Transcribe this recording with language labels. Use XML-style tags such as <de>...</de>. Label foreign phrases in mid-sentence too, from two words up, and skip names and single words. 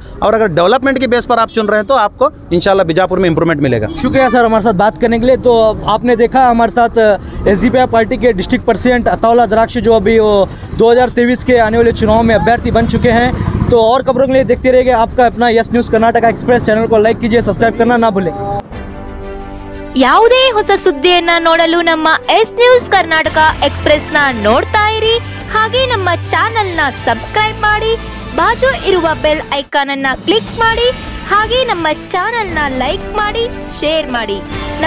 <hi>और अगर डेवलपमेंट के बेस पर आप चुन रहे हैं तो आपको इंशाल्लाह बीजापुर में इंप्रूवमेंट मिलेगा। शुक्रिया सर हमारे साथ बात करने के लिए। तो आपने देखा हमारे साथ एसडीपीआई पार्टी के</hi> <en>district president</en> <hi>अताउल्लाह द्राक्षी जो अभी वो 2023 के आने वाले चुनाव में अभ्यर्थी बन चुके हैं। तो और खबरों के लिए देखते रहिए आपका अपना यस न्यूज़ कर्नाटका एक्सप्रेस चैनल को लाइक कीजिए, सब्सक्राइब करना ना भूलें।</hi> <kn>ಯಾವುದೇ ಹೊಸ ಸುದ್ದಿಯನ್ನ ನೋಡಲು ನಮ್ಮ ಎಸ್ ನ್ಯೂಸ್ ಕರ್ನಾಟಕ ಎಕ್ಸ್‌ಪ್ರೆಸ್ ನ ನೋಡ್ತಾ ಇರಿ, ಹಾಗೆ ನಮ್ಮ ಚಾನೆಲ್ ನ ಸಬ್ಸ್ಕ್ರೈಬ್ ಮಾಡಿ, ಬಾಜು ಇರುವ</kn> <en>bell icon</en> <kn>ಅನ್ನ ಕ್ಲಿಕ್ ಮಾಡಿ, ಹಾಗೆ ನಮ್ಮ ಚಾನೆಲ್ ನ ಲೈಕ್ ಮಾಡಿ, ಶೇರ್ ಮಾಡಿ.</kn>